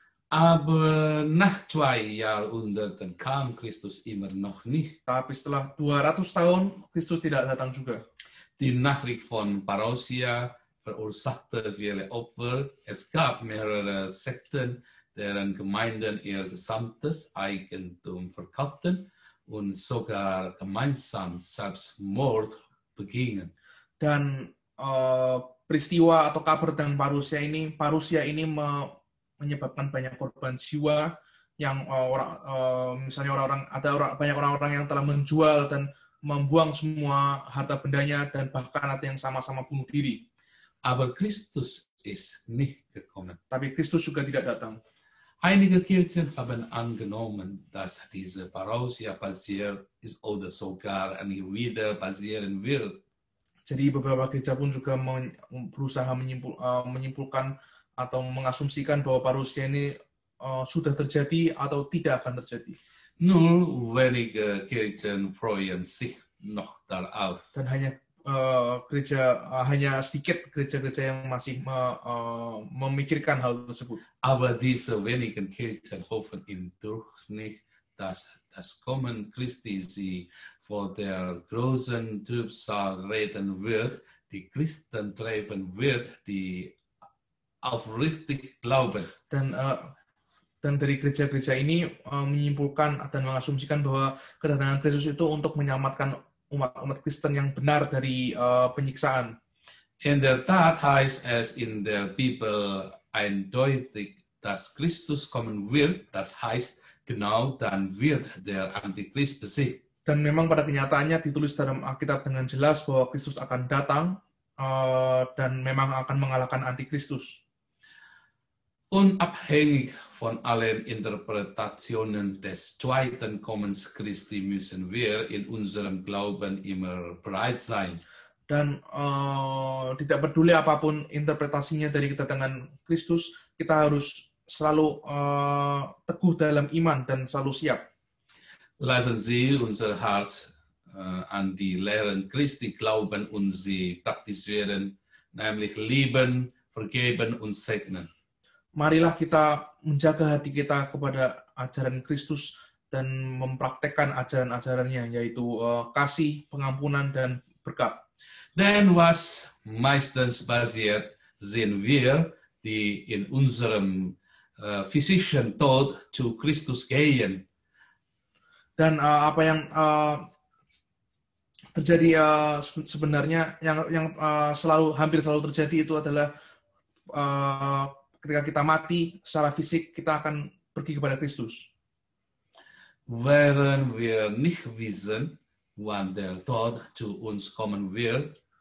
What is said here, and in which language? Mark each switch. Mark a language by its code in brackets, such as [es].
[de] Aber nach 2 Jahrhunderten kam Christus immer noch nicht. [id] Tapi setelah 200 tahun, Kristus tidak datang juga. [de] Die Nachricht von Parousia verursachte viele Opfer. Es gab mehrere Sekten, deren Gemeinden ihr gesamtes Eigentum verkauften und sogar gemeinsam Selbstmord begingen. [id] Dan peristiwa atau kabar tentang parusia ini menyebabkan banyak korban jiwa yang misalnya banyak orang-orang yang telah menjual dan membuang semua harta bendanya dan bahkan ada yang sama-sama bunuh diri. [de] Aber Christus ist nicht gekommen. [id] Tapi Kristus juga tidak datang. [de] Einige Kirchen haben angenommen, dass diese Parousia passiert ist oder sogar nie wieder passieren wird. [id] Jadi beberapa gereja pun juga berusaha menyimpulkan atau mengasumsikan bahwa parusia ini sudah terjadi atau tidak akan terjadi. [de] Nur wenige Kirchen freuen sich noch darauf. [id] Dan hanya sedikit gereja-gereja yang masih memikirkan hal tersebut. [de] Aber diese wenigen Kirchen hoffen im Durchschnitt, dass das Kommen Christi sie vor der großen Trübsal retten wird, die Christen treffen wird, die aufrichtig glauben. [id] Dan dari gereja-gereja ini menyimpulkan dan mengasumsikan bahwa kedatangan Kristus itu untuk menyelamatkan umat Kristen yang benar dari penyiksaan. [de] In der Tat heißt es in der Bibel eindeutig, dass Christus kommen wird. Das heißt, genau dann wird der Antichrist besiegt. [id] Dan memang pada kenyataannya ditulis dalam Alkitab dengan jelas bahwa Kristus akan datang dan memang akan mengalahkan Antikristus. [de] Unabhängig von allen Interpretationen des zweiten Kommens Christi müssen wir in unserem Glauben immer bereit sein. [id] Dan tidak peduli apapun interpretasinya dari kedatangan Kristus, kita harus selalu teguh dalam iman dan selalu siap. [de] Lassen Sie unser Herz an die Lehren Christi glauben und sie praktizieren, nämlich lieben, vergeben und segnen. [id] Marilah kita menjaga hati kita kepada ajaran Kristus dan mempraktekkan ajaran-ajarannya, yaitu kasih, pengampunan, dan berkat. [de] Denn was meistens passiert, sehen wir, die in unserem physischen Tod zu Christus gehen. [id] Dan apa yang terjadi sebenarnya yang hampir selalu terjadi itu adalah ketika kita mati secara fisik, kita akan pergi kepada Kristus. [de] Während wir nicht wissen, wann der Tod zu uns kommen wird,